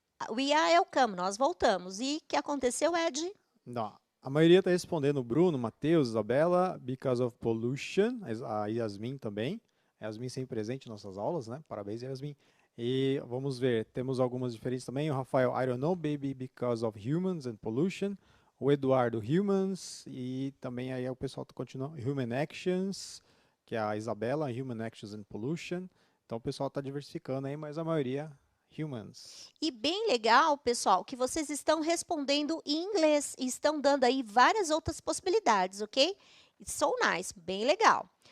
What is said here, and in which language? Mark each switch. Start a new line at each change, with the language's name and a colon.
English: We are welcome,
Portuguese: nós voltamos. E o que aconteceu, Ed? Não. A maioria está respondendo Bruno, Matheus, Isabela,
English: because of pollution,
Portuguese: a Yasmin também. A Yasmin sempre presente em nossas aulas, né? Parabéns, Yasmin. E vamos ver, temos algumas diferentes também. O Rafael,
English: I don't know, baby, because of humans and pollution.
Portuguese: O Eduardo, humans. E também aí o pessoal continua, human actions, que é a Isabela,
English: human actions and pollution.
Portuguese: Então o pessoal está diversificando aí, mas a maioria humans. E bem legal, pessoal, que vocês estão respondendo em inglês e estão dando aí várias outras possibilidades, ok?
English: It's so nice,
Portuguese: bem legal.